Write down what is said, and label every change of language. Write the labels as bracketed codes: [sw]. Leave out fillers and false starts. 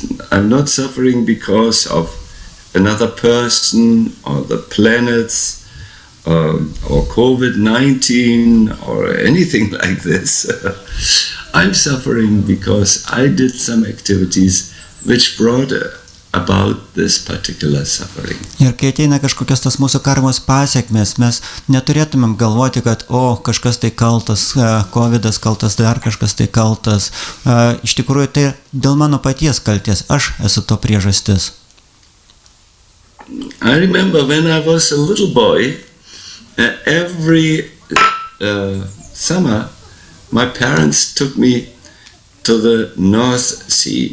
[en] I'm not suffering because of another person or the planets or COVID-19 or anything like this. I'm suffering because I did some activities which brought about this particular suffering. [lt] Ir kai ateina kažkokios tos mūsų karmos pasiekmes, mes neturėtumėm galvoti, kad kažkas tai kaltas, COVIDas kaltas, dar kažkas tai kaltas. Iš tikrųjų, tai dėl mano paties kalties, aš esu to priežastis. [en] I remember when I was a little boy, every summer my parents took me to the North Sea.